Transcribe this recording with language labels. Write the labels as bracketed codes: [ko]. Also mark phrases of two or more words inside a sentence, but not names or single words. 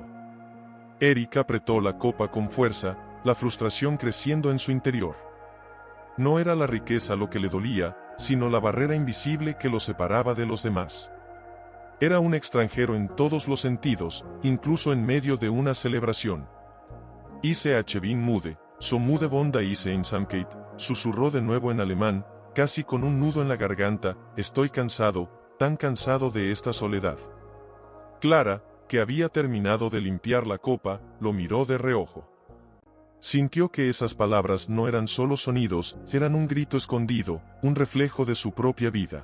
[es] Erich apretó la copa con fuerza, la frustración creciendo en su interior. No era la riqueza lo que le dolía, sino la barrera invisible que lo separaba de los demás. Era un extranjero en todos los sentidos, incluso en medio de una celebración. [de] Ich bin müde, so müde von der Einsamkeit, [es] susurró de nuevo en alemán, casi con un nudo en la garganta. Estoy cansado, tan cansado de esta soledad. Clara, que había terminado de limpiar la copa, lo miró de reojo. Sintió que esas palabras no eran solo sonidos, eran un grito escondido, un reflejo de su propia vida.